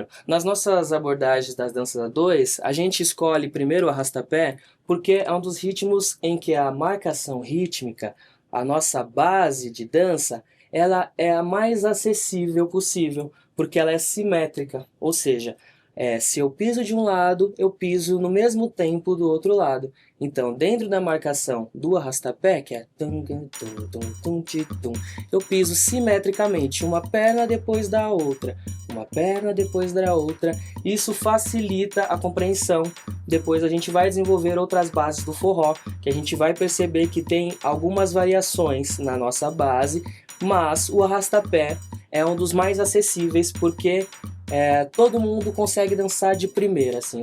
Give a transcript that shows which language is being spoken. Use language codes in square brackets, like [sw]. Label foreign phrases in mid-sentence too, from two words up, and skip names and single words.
[pt] Nas nossas abordagens das danças a dois, a gente escolhe primeiro o arrasta-pé porque é um dos ritmos em que a marcação rítmica, a nossa base de dança, ela é a mais acessível possível, porque ela é simétrica, ou seja, se eu piso de um lado, eu piso no mesmo tempo do outro lado. Então, dentro da marcação do arrasta-pé, que é tum, tum, tum, tum, tum, ti, tum, eu piso simetricamente, uma perna depois da outra, uma perna depois da outra. Isso facilita a compreensão. Depois a gente vai desenvolver outras bases do forró, que a gente vai perceber que tem algumas variações na nossa base, mas o arrasta-pé é um dos mais acessíveis porque todo mundo consegue dançar de primeira, assim.